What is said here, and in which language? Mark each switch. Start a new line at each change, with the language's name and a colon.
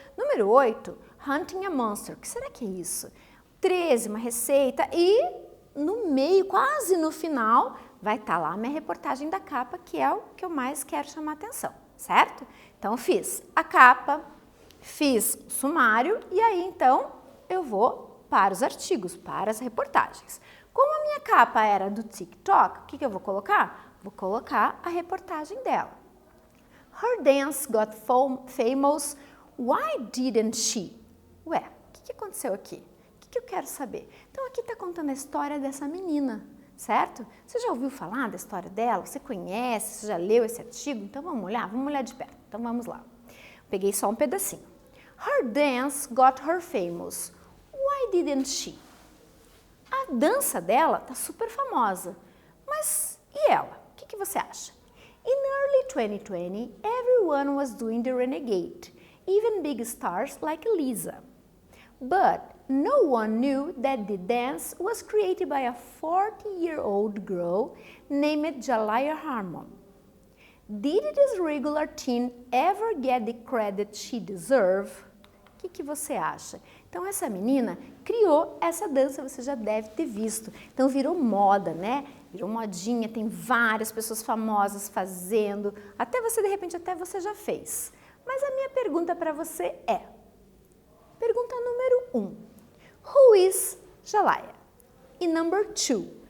Portuguese: Número 8, Hunting a Monster. O que será que é isso? 13, uma receita e no meio, quase no final, vai estar lá a minha reportagem da capa, que é o que eu mais quero chamar a atenção, certo? Então, fiz a capa, fiz o sumário e aí, então, eu vou para os artigos, para as reportagens. Como a minha capa era do TikTok, o que eu vou colocar? Vou colocar a reportagem dela.
English: Her dance got famous, why didn't she?
Portuguese: Ué, o que aconteceu aqui? O que eu quero saber? Então, aqui está contando a história dessa menina, certo? Você já ouviu falar da história dela? Você conhece? Você já leu esse artigo? Então, vamos olhar de perto. Então, vamos lá. Peguei só um pedacinho.
English: Her dance got her famous. Why didn't she?
Portuguese: A dança dela está super famosa. Mas e ela? O que você acha?
English: In early 2020, everyone was doing the renegade, even big stars like Lisa. But no one knew that the dance was created by a 40-year-old girl named Jalaiah Harmon. Did this regular teen ever get the credit she deserved?
Portuguese: O que você acha? Então, essa menina criou essa dança, você já deve ter visto. Então, virou moda, né? Virou modinha, tem várias pessoas famosas fazendo. Até você, de repente, até você já fez. Mas a minha pergunta para você é... Pergunta número 1.
English: Who is Jalaiah?
Portuguese: E number 2.